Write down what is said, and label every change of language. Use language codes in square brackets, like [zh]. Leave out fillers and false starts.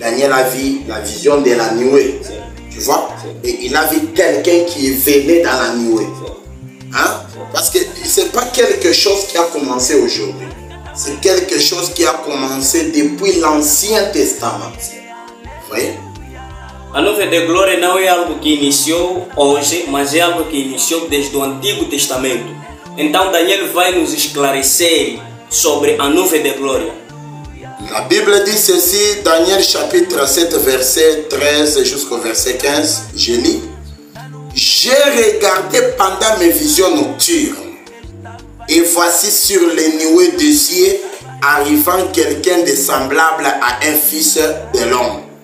[fr] Daniel a vu la vision de la nuée. Tu vois? Et il a vu quelqu'un qui venait dans la nuée. Hein? Parce que ce n'est pas quelque chose qui a commencé aujourd'hui. C'est quelque chose qui a commencé depuis l'Ancien Testament. Vous voyez? [pt] A nuvem de glória não é algo que iniciou hoje, mas é algo que iniciou desde o Antigo Testamento. Então Daniel vai nos esclarecer sobre a nuvem de glória. [fr] La Bible dit ceci, Daniel chapitre 7, verset 13 jusqu'au verset 15. Je lis. J'ai regardé pendant mes visions nocturnes, et voici sur les nuées des cieux arrivant quelqu'un de semblable à un fils de l'homme.